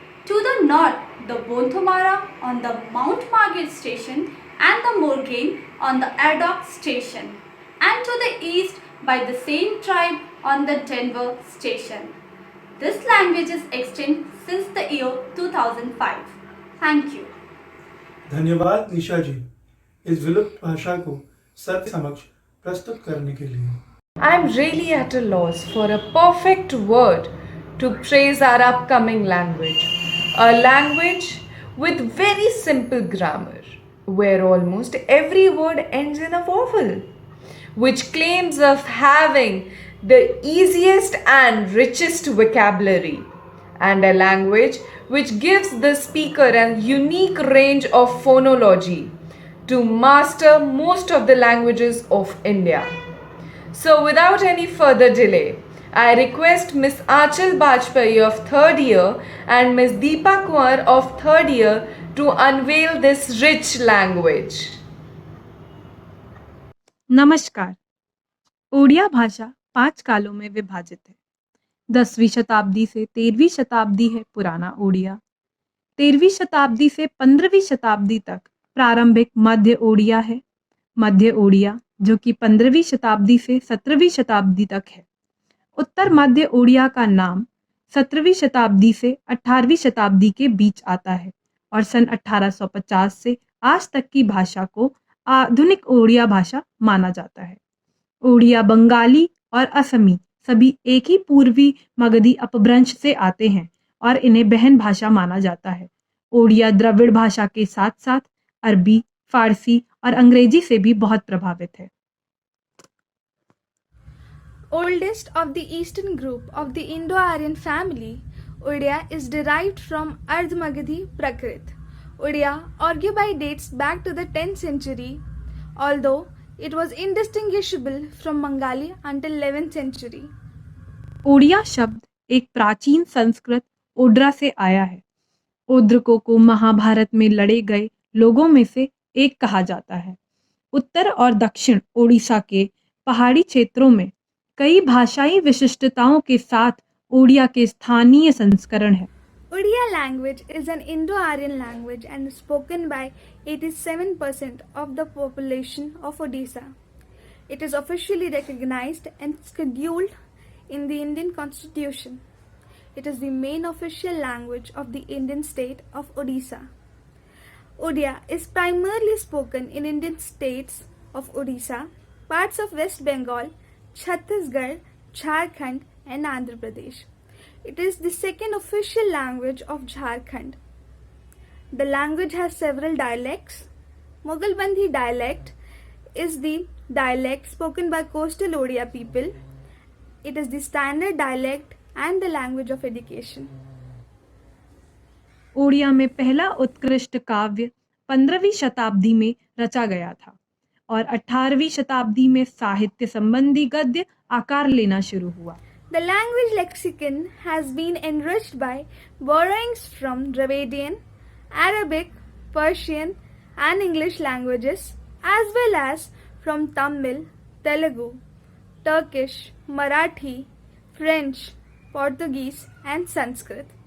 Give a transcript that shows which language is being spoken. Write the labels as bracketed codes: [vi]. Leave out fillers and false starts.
[en] To the north, the Bonthomara on the Mount Margaret Station and the Morgaine on the Addock Station. And to the east, by the same tribe on the Denver Station. This language is extinct since the year 2005. Thank you. [hi] धन्यवाद निशा जी इस विलुप्त भाषा को सबके समक्ष प्रस्तुत करने के लिए। [en] I'm really at a loss for a perfect word to praise our upcoming language. A language with very simple grammar, where almost every word ends in a vowel, which claims of having the easiest and richest vocabulary, and a language which gives the speaker a unique range of phonology to master most of the languages of India. So without any further delay, I request Miss Achal Bajpayee of 3rd year and Miss Deepa Kumar of 3rd year to unveil this rich language. [hi] नमस्कार। ओडिया भाषा 5 कालों में विभाजित है। 10वीं शताब्दी से 13वीं शताब्दी है पुराना ओडिया। 13वीं शताब्दी से 15वीं शताब्दी तक प्रारंभिक मध्य ओडिया है। मध्य ओडिया जो कि 15वीं शताब्दी से 17वीं शताब्दी तक है। उत्तर मध्य ओडिया का नाम 17वीं शताब्दी से 18वीं शताब्दी के बीच आता है और सन 1850 से आज तक की भाषा को आधुनिक ओडिया भाषा माना जाता है। ओडिया बंगाली और असमी सभी एक ही पूर्वी मगधी अपभ्रंश से आते हैं और इन्हें बहन भाषा माना जाता है। ओडिया द्रविड़ भाषा के साथ साथ अरबी, फारसी और अंग्रेजी से भी बहुत प्रभावित है। [en] Oldest of the eastern group of the Indo-Aryan family, Odia is derived from Ardh-Magadhi Prakrit. Odia arguably dates back to the 10th century, although it was indistinguishable from Bengali until 11th century. [hi] Odia शब्द एक प्राचीन संस्कृत ओड्रा से आया है। ओद्रकों को महाभारत में लड़े गए लोगों में से एक कहा जाता है। उत्तर और दक्षिण ओडिशा के पहाड़ी क्षेत्रों में कई भाषाई विशिष्टताओं के साथ ओडिया के स्थानीय संस्करण है। [en] Odia language is an Indo-Aryan language and is spoken by 87% of the population of Odisha. It is officially recognized and scheduled in the Indian Constitution. It is the main official language of the Indian state of Odisha. Odia is primarily spoken in Indian states of Odisha, parts of West Bengal, Chhattisgarh, Jharkhand and Andhra Pradesh. It is the second official language of Jharkhand. The language has several dialects. Moghalbandhi dialect is the dialect spoken by coastal Odia people. It is the standard dialect and the language of education. [hi] Odia में पहला उत्कृष्ट काव्य 15वीं शताब्दी में रचा गया था और 18वीं शताब्दी में साहित्य संबंधी गद्य आकार लेना शुरू हुआ। [en] The language lexicon has been enriched by borrowings from Dravidian, Arabic, Persian, and English languages, as well as from Tamil, Telugu, Turkish, Marathi, French, Portuguese, and Sanskrit.